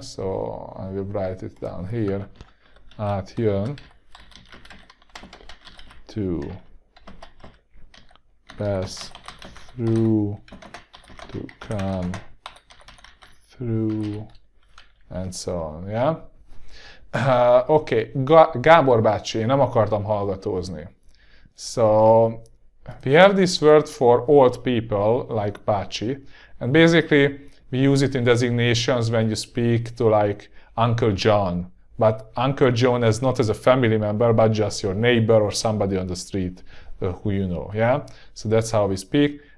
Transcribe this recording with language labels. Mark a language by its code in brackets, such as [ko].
[en] So, I will write it down here. Átjön, to pass through, to come through, and so on, yeah? [hu] Okay, Gábor bácsi, én nem akartam hallgatózni. [en] So, we have this word for old people, like bácsi, and basically we use it in designations when you speak to like Uncle John, but Uncle John is not as a family member, but just your neighbor or somebody on the street who you know, yeah? So that's how we speak.